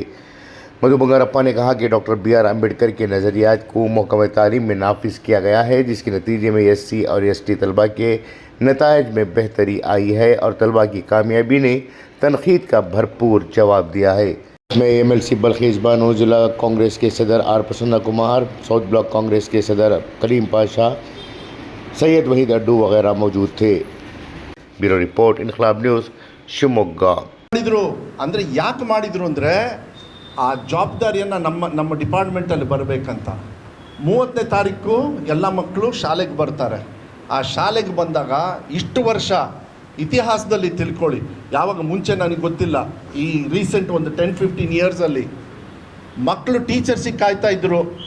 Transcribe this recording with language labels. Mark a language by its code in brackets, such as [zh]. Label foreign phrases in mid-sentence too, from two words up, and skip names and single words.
[ur] مدھو بنگارپا نے کہا کہ ڈاکٹر BR امبیڈکر کے نظریات کو محکمہ تعلیم میں نافذ کیا گیا ہے، جس کے نتیجے میں SC اور ST طلبہ کے نتائج میں بہتری آئی ہے اور طلبہ کی کامیابی نے تنقید کا بھرپور جواب دیا ہے. اس میں MLC بلقیس بانو، ضلع کانگریس کے صدر R پرسنا کمار، ساؤتھ بلاک کانگریس کے صدر کلیم پاشا، سید وحید اڈو وغیرہ موجود تھے. بیورو رپورٹ، انقلاب نیوز، شیوموگا. [kn] ಅಂದರೆ ಯಾಕೆ ಮಾಡಿದ್ರು ಅಂದರೆ ಆ ಜವಾಬ್ದಾರಿಯನ್ನು ನಮ್ಮ ಡಿಪಾರ್ಟ್ಮೆಂಟಲ್ಲಿ ಬರಬೇಕಂತ 30ನೇ ತಾರೀಕು ಎಲ್ಲ ಮಕ್ಕಳು ಶಾಲೆಗೆ ಬರ್ತಾರೆ. ಆ ಶಾಲೆಗೆ ಬಂದಾಗ ಇಷ್ಟು ವರ್ಷ ಇತಿಹಾಸದಲ್ಲಿ ತಿಳ್ಕೊಳ್ಳಿ, ಯಾವಾಗ ಮುಂಚೆ ನನಗೆ ಗೊತ್ತಿಲ್ಲ, ಈ ರೀಸೆಂಟ್ ಒಂದು 10-15 ಇಯರ್ಸಲ್ಲಿ ಮಕ್ಕಳು ಟೀಚರ್ಸಿಗೆ ಕಾಯ್ತಾ ಇದ್ದರು.